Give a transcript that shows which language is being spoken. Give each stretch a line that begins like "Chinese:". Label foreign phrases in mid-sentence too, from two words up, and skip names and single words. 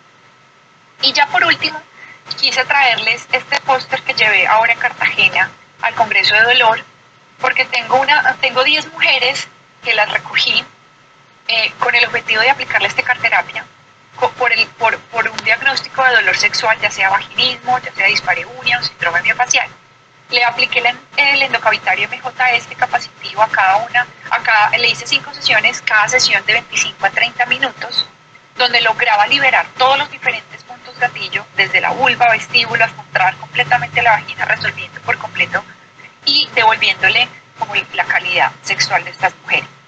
Spanish: Y ya por último, quise traerles este póster que llevé ahora en Cartagena al Congreso de Dolor, porque tengo 10 mujeres que las recogí con el objetivo de aplicarles tecarterapia por un diagnóstico de dolor sexual, ya sea vaginismo, ya sea dispareunia o síndrome miofacial. Le apliqué el endocavitario MJS capacitivo a cada una, le hice 5 sesiones, cada sesión de 25 a 30 minutos, donde lograba liberar todos los diferentes puntos gatillo, desde la vulva, vestíbulo, hasta entrar completamente a la vagina, resolviendo por completo y devolviéndole como la calidad sexual de estas mujeres.